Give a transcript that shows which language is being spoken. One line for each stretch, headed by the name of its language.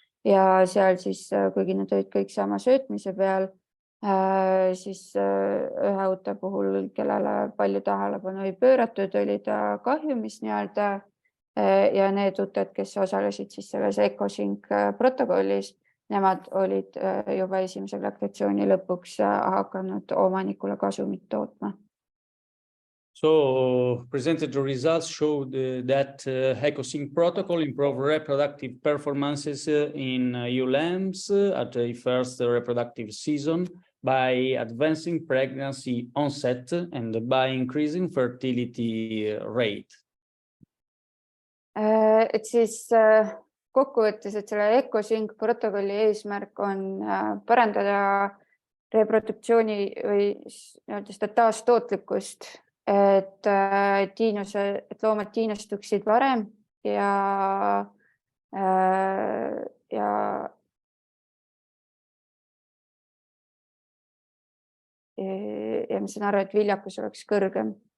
Estonian: Ja seal siis, kuigi nad olid kõik sama söötmise peal, siis ühe uute puhul, kellele palju tähelepanu ei pööratud, oli ta kahjumis nii-öelda. Ja need uuted, kes osalesid siis selles EcoSync protokollis, nemad olid juba esimese laktatsiooni lõpuks hakanud omanikule kasumit tootma.
English: So presented results showed that EcoSync protocol improved reproductive performances in ewe lambs at the first reproductive season by advancing pregnancy onset and by increasing fertility rate.
Estonian: Et siis kokkuvõttes, et selle EcoSync protokolli eesmärk on parandada reproduktsiooni või seda taastootlikkust, et loomad tiinastuksid varem ja ma saan aru, et viljakus oleks kõrgem.